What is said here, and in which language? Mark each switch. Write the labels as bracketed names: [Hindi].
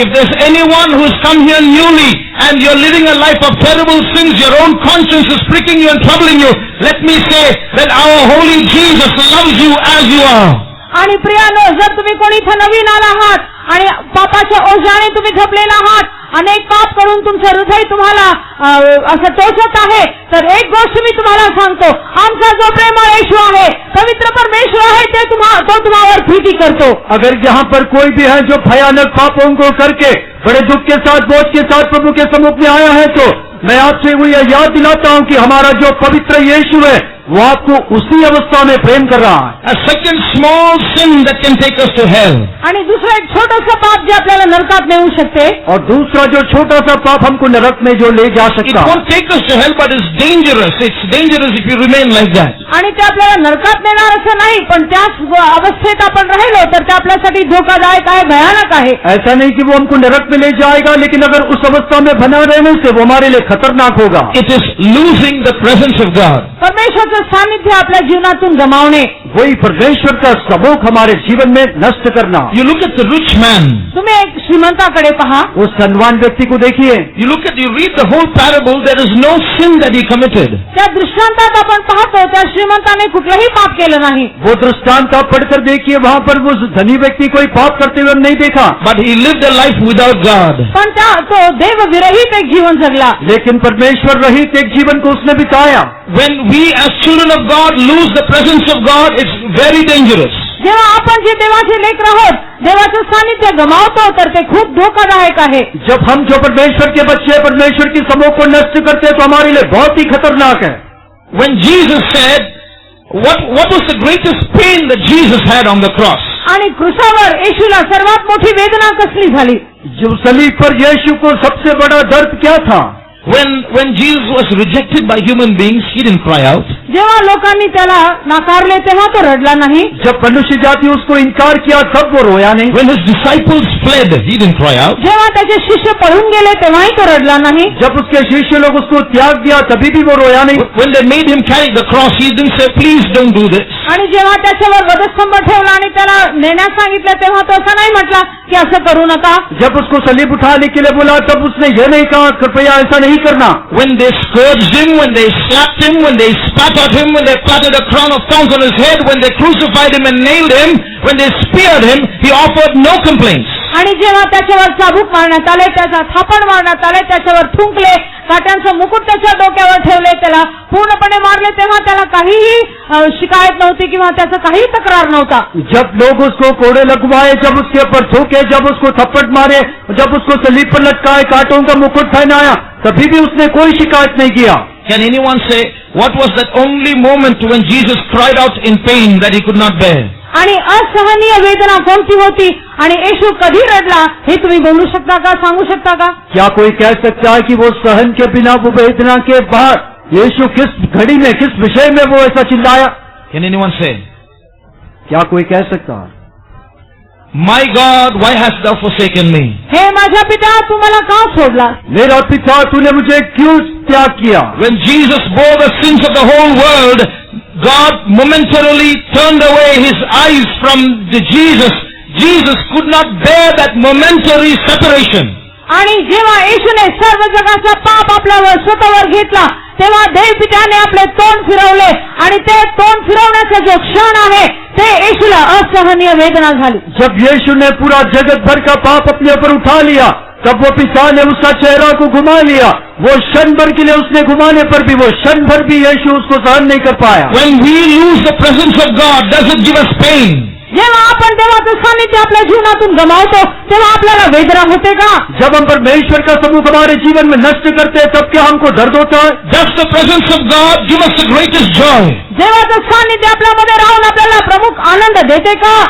[English] If there's anyone who's come here newly and you're living a life of terrible sins, your own conscience is pricking you and troubling you, let me say that our holy Jesus loves you as you are. [Marathi] आणि प्रियानो, जर तुम्ही कोणी इथं नवीन आला आहात आणि पापाच्या ओझ्याने तुम्ही झोपलेला आहात, अनेक पाप करून तुमचं हृदय तुम्हाला असं टोचत आहे, तर एक गोष्ट मी तुम्हाला सांगतो, आमचा जो प्रेमळ येशू आहे, पवित्र परमेश्वर आहे, तो तुम्हावर प्रीति करतो. [Hindi] अगर यहाँ पर कोई भी है जो भयानक पापों को करके बड़े दुख के साथ बोझ के साथ प्रभु के सम्मुख में आया है तो मैं आपसे वो यह याद दिलाता हूँ कि हमारा जो पवित्र यीशु है वो आपको उसी अवस्था में प्रेम कर रहा है. [English] A second small sin that can take us to hell. [Marathi] आणि दुसरं एक छोटंसं पाप जे आपल्याला नरकात नेऊ शकते, [Hindi] और दूसरा जो छोटा सा पाप हमको नरक में जो ले जा [English] It [Hindi] सकता है. [English] won't take us to hell, but it's dangerous. It's dangerous if you remain like that. [Marathi] आणि ते आपल्याला नरकात नेणार असं नाही, पण त्याच अवस्थेत आपण राहिलो तर ते आपल्यासाठी धोकादायक आहे, भयानक आहे. [Hindi] ऐसा नहीं कि वो हमको नरक में ले जाएगा, लेकिन अगर उस अवस्था में बना रहने से वो हमारे लिए खतरनाक होगा. [English] It is losing the presence of God. [Marathi] परमेश्वरचं सानिध्य आपल्या जीवनातून गमावणे. [Hindi] वही परमेश्वर का सम्मुख हमारे जीवन में नष्ट करना। [English] You look at the rich man. [Marathi] तुम्ही एक श्रीमंताकडे पहा. [Hindi] उस धनवान व्यक्ति को देखिए. [English] You read the whole parable, there is no sin that he committed. [Marathi] त्या दृष्टांतात आपण पाहतो त्या श्रीमंताने कुठलंही पाप केलं नाही. [Hindi] वो दृष्टांत आप पढ़कर देखिए, वहाँ पर वो धनी व्यक्ति कोई पाप करते हुए नहीं देखा. [English] But he lived a life without God. [Marathi] पण तो देव विरहित एक जीवन जगला. [Hindi] लेकिन परमेश्वर रहित एक जीवन को उसने बिताया. [English] When we as children of God lose the presence of God, it's very dangerous. [Marathi] जेव्हा आपण जे देवाचे लेकर आहोत, देवाचं सानिध्य गमावतो तर ते खूप धोकादायक आहे. [Hindi] जब हम जो परमेश्वर के बच्चे परमेश्वर की समूह को नष्ट करते हैं तो हमारे लिए बहुत ही खतरनाक है. [English] When Jesus said, what was the greatest pain that Jesus had on the cross? [Marathi] आणि क्रूसावर येशूला सर्वात मोठी वेदना कसली झाली? [Hindi] जो सलीब पर यीशु को सबसे बड़ा दर्द क्या था? [English] When Jesus was rejected by human beings, he didn't cry out. [Marathi] जेव्हा लोकांनी त्याला नाकारले तेव्हा तो रडला नाही. [Hindi] जब मनुष्य जाति उसको इनकार किया तब वो रोया नहीं. [English] When his disciples fled, he didn't cry out. [Marathi] जेव्हा त्याचे शिष्य पळून गेले तेव्हाही तो रडला नाही. [Hindi] जब उसके शिष्य लोग उसको त्याग दिया तभी भी वो रोया नहीं. [English] When they made him carry the cross, he didn't say, please don't do this. [Marathi] आणि जेव्हा त्याच्यावर वधस्तंभ ठेवला आणि त्याला नेण्यास सांगितलं तेव्हा तो असं नाही म्हटला की असं करू नका. [Hindi] जब उसको सलीब उठाने के लिए बोला तब उसने यह नहीं कहा कृपया ऐसा नहीं करना. [English] When they scourged him, when they slapped him, when they spat at him, when they planted a crown of thorns on his head, when they crucified him and nailed him, when they speared him, he offered no complaints. [Marathi] आणि जेव्हा त्याच्यावर चाबूक मारण्यात आले, त्याचा थापण मारण्यात आले, त्याच्यावर थुंकले, काट्यांचं मुकुट त्याच्या डोक्यावर ठेवले, त्याला पूर्णपणे मारले, तेव्हा त्याला काहीही शिकायत नव्हती किंवा त्याचा काही तक्रार नव्हता. [Hindi] जब लोग उसको कोड़े लगवाए, जब उसके ऊपर थूके, जब उसको थप्पड़ मारे, जब उसको सलीब पर लटकाए, कांटों का मुकुट पहनाया, तभी भी उसने कोई शिकायत नहीं किया. [English] Can anyone say, what was that only moment when Jesus cried out in pain that he could not bear? [Marathi] आणि असहनीय वेदना कोणती होती आणि येशू कधी रडला हे तुम्ही बोलू शकता का, सांगू शकता का? [Hindi] क्या कोई कह सकता है कि वो सहन के बिना, वो वेदना के बाद यीशु किस घड़ी में, किस विषय में वो ऐसा चिल्लाया? [English] Can anyone say? [Hindi] क्या कोई कह सकता है? [English] My God, why hast thou forsaken me? [Marathi] हे माझ्या पिता, तू मला का सोडला? [Hindi] मेरा पिता, तूने मुझे क्यों त्याग किया? [English] When Jesus bore the sins of the whole world, God momentarily turned away his eyes from Jesus. Jesus could not bear that momentary separation. [Marathi] आणि जेव्हा येशूने सर्व जगाचा पाप आपल्यावर स्वतःवर घेतला तेव्हा देवपित्याने आपले तोंड फिरवले आणि ते तोंड फिरवण्याचा जो क्षण आहे ते येशूला असहनीय वेदना झाली. [Hindi] जब यीशु ने पूरा जगत भर का पाप अपने ऊपर उठा लिया तब वो पिता ने उसका चेहरा को घुमा लिया. वो क्षण भर के लिए उसने घुमाने पर भी, वो क्षण भर भी यीशु उसको सहन नहीं कर पाया. [English] When we lose the presence of God, does it give us pain? [Marathi] जेव्हा आपण देवाचं सानिध्य आपल्या जीवनातून गमावतो तेव्हा आपल्याला वेदना होते का? [Hindi] जब हम परमेश्वर का समूह हमारे जीवन में नष्ट करते हैं तब क्या हमको दर्द होता है? [English] Does the presence of God give us the greatest joy? [Marathi] देवाचं सानिध्य आपल्यामध्ये राहून आपल्याला प्रमुख आनंद देते का?